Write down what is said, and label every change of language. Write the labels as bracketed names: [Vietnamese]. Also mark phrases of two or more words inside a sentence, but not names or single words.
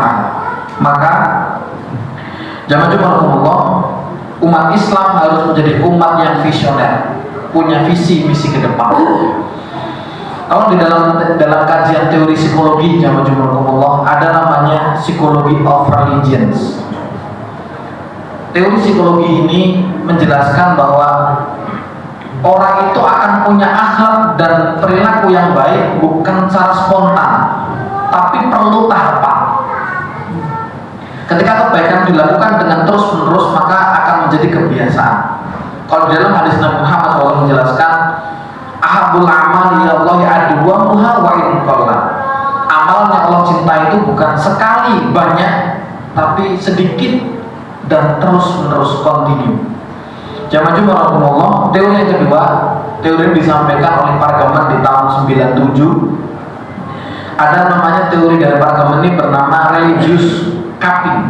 [Indonesian] Maka jamaah Jumat umat Islam harus menjadi umat yang visioner, punya visi misi ke depan. Kalau di dalam kajian teori psikologi jamaah Jumat ada namanya psikologi [English] of religions. [Indonesian] Teori psikologi ini menjelaskan bahwa orang itu akan punya akhlak dan perilaku yang baik bukan secara spontan, tapi perlu tahapan. Ketika kebaikan dilakukan dengan terus-menerus, maka akan menjadi kebiasaan. Kalau dalam hadis Nabi Muhammad SAW menjelaskan, [Arabic] أحب الأعمال إلى الله أدومها وإن قل. [Indonesian] Amal yang Allah cinta itu bukan sekali banyak, tapi sedikit dan terus-menerus kontinu. Jamaah Jumat rahmatullah. Teori yang kedua, teori yang disampaikan oleh Pargaman di tahun 97. Ada namanya teori dari Pargaman ini bernama [English] religious cupping.